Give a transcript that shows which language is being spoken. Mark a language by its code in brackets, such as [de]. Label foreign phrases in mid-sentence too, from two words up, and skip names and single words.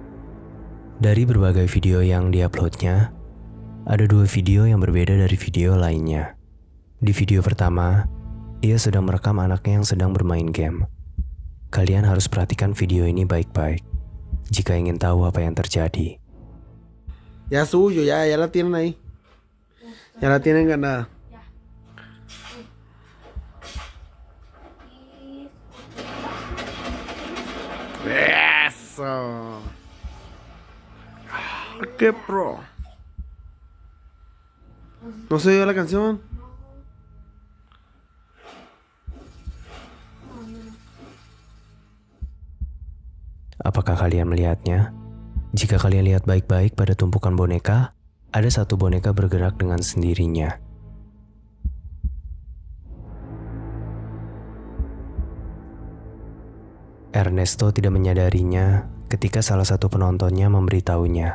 [id] Dari berbagai video yang diuploadnya, ada 2 video yang berbeda dari video lainnya. Di video pertama, ia sedang merekam anaknya yang sedang bermain game. Kalian harus perhatikan video ini baik-baik jika ingin tahu apa yang terjadi. [es] Ya suyo, ya la tienen ahí. Ya la tienen ganada. Eso. ¡Qué pro! ¿No se dio la canción? [id] Apakah kalian melihatnya? Jika kalian lihat baik-baik pada tumpukan boneka, ada satu boneka bergerak dengan sendirinya. Ernesto tidak menyadarinya ketika salah satu penontonnya memberitahunya.